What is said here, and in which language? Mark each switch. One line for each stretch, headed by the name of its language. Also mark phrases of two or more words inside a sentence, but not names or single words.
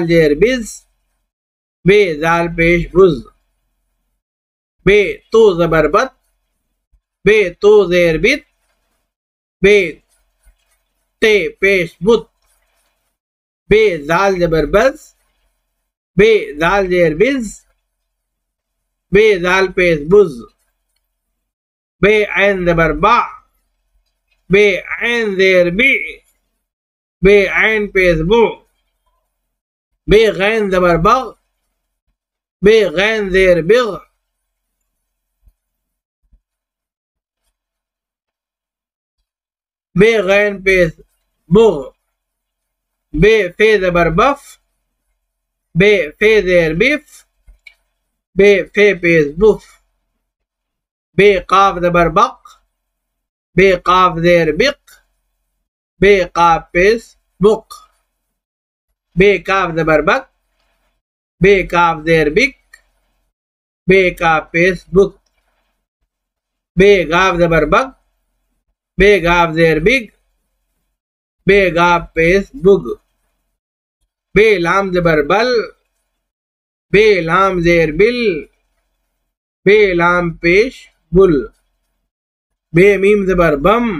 Urdu: زیر بز، بے زال پیش بز، بے تو زبر بت، بے تو زیر بت، بے تے پیش بت، بے زال زبر بز، بے زال زیر بز، بے زال پیش بز، بے عین زبر با، بے عین زیر بی، بے عین پیش بو، بے غین زبر بغ، بے غین زیر بغ، بے غین پیش بغ، بے فے زبر بف، بے فے زیر بف، بے فے پیش بف، بے قاف زبر بق، بے قاف زیر بق، بے قاف پیش بق، بے کاف زبر بک، بے کاف زیر بک، بے کاف پیش بک، بے گاف زبر بگ، بے گاف زیر بگ، بے گاف پیش بگ، بے لام زبر بل، بے لام زیر بل، بے لام پیش بل، بے میم زبر بم،